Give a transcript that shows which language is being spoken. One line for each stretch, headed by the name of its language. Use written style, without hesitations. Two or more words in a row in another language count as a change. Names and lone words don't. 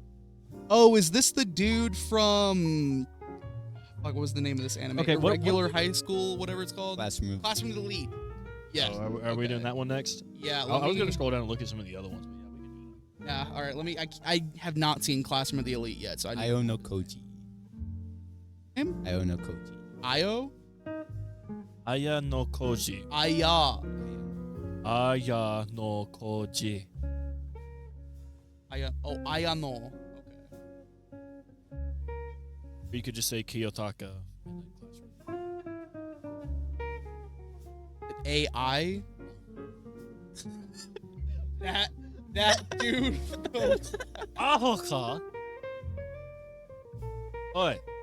English: Oh, is this the dude from... What was the name of this anime? Okay, Regular high school, whatever it's called. Classroom. Classroom of the Elite. Yeah. Oh, are we doing that one next? Yeah. I was gonna scroll down and look at some of the other ones, but yeah, we can do that. Yeah. All right. Let me. I have not seen Classroom of the Elite yet, so I. Io no Koji. Him? Io no Koji. Io. Aya no Koji. Aya. Aya no Koji. Aya. Oh, Aya no. Okay. Or you could just say Kiyotaka. AI. that dude. Ahoka. Oi.